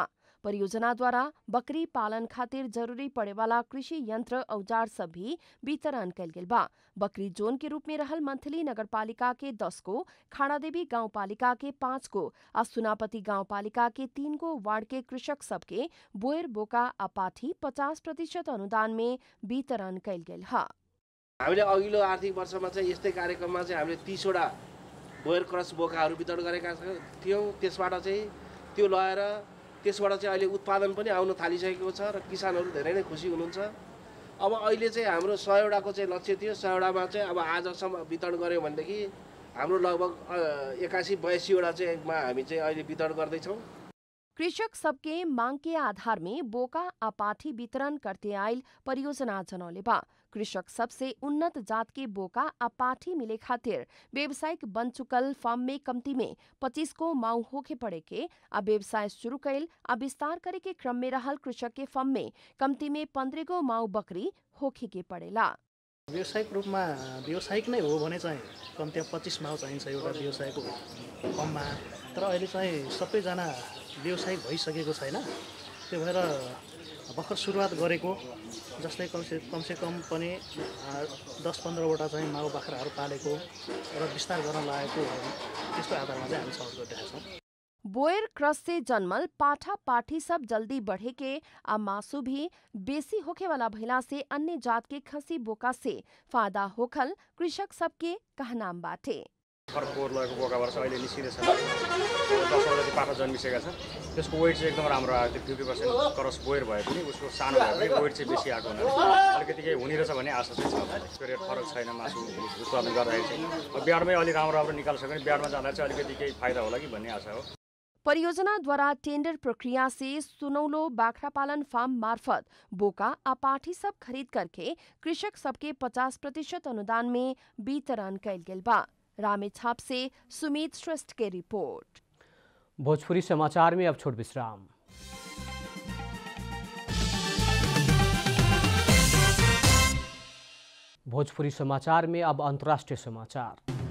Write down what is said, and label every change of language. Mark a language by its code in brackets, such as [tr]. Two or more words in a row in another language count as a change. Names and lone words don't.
[bho] परियोजना द्वारा बकरी पालन खातिर जरूरी पड़े वाला कृषि यंत्र औजार सब भी वितरण कैल गेल बा। बकरी जोन के रूप में रहल मंथली नगरपालिका के 10 को, खाड़ादेवी गांव पालिका के 5 को आ सुनापति गांव पालिका के 3 को वार्ड के कृषक सबके बोयर, बोका आ पाठी 50% अनुदान में वितरण कैल गेल है। [ne] हामीले अघिल्लो आर्थिक वर्षमा चाहिँ यस्तै कार्यक्रममा चाहिँ हामीले 30 वटा बोयर क्रस बोकाहरू वितरण गरेका थियौं। त्यसबाट चाहिँ त्यो लगाएर त्यसबाट चाहिँ अहिले उत्पादन पनि आउन थालिसकेको छ र किसानहरू धेरै नै खुसी हुनुहुन्छ। अब अहिले चाहिँ हाम्रो 100 वटाको चाहिँ लक्ष्य थियो। 100 वटामा चाहिँ अब आजसम्म वितरण गर्यो भनेदेखि हाम्रो लगभग 81-82 वटा चाहिँ हामी चाहिँ अहिले वितरण गर्दै छौं। [bho] कृषक सबके मांग के आधार में बोका आ पाठी वितरण करते आयल परियोजना जनौले बा। कृषक सबसे उन्नत जात के बोका आ पाठी मिले खातिर व्यावसायिक बन चुकल फार्म में कमती में 25 को माऊ होके पड़े के आ व्यवसाय शुरू कैल आ विस्तार करे के क्रम में रहल कृषक के फार्म में कमती में 15 को माऊ बकरी होके के पड़ेला। [ne] व्यावसायिक रूपमा व्यावसायिक नै हो भने चाहिँ कम्ती 25 माउ चाहिन्छ एउटा व्यवसायको फर्ममा। तर अहिले चाहिँ सबैजना व्यवसायिक भइसकेको छैन। त्यो भएर भर्खर सुरुवात गरेको जस्तै कमसे कम पनि 10-15 वटा चाहिँ माउ बाख्राहरू पालेको र विस्तार गर्न लागेको त्यस्तो आधारमा चाहिँ हामी सहयोग गरिरहेका छौँ। [bho] बोयर क्रस से जन्मल पाठा पाठी सब जल्दी बढ़े के आ मासू भी बेसी होखे वाला भइला से अन्य जात के खसी बोका से फायदा होखल कृषक सबके कहनाम बाटे। [ne] फरक लगेको बोकाबाट चाहिँ अहिले निस्किँदैछ। 10 वटा पाठा जन्मिसकेका छन्। त्यसको वेट चाहिँ एकदम राम्रो आयो। 50% क्रस बोयर भए पनि उसको सानो भए पनि वेट चाहिँ बेसी आएको हुनाले अलिकति केही हुने रहेछ भन्ने आशा चाहिँ छ। रेट फरक छैन मासु उत्पादन गर्दाखेरि चाहिँ। बिहारमा अलिक राम्रो निकाल्छ भने बिहारमा जाँदा चाहिँ अलिकति केही फाइदा होला कि भन्ने आशा हो। [bho] परियोजना द्वारा टेंडर प्रक्रिया से सुनौलो बाखरा पालन फार्म मार्फत बोका आ पाठी सब खरीद करके कृषक सबके 50% अनुदान में वितरण कैल गेल बा। रामेछाप से सुमित श्रेष्ठ के रिपोर्ट। भोजपुरी समाचार में अब छोट विश्राम। भोजपुरी समाचार में अब अंतर्राष्ट्रीय समाचार।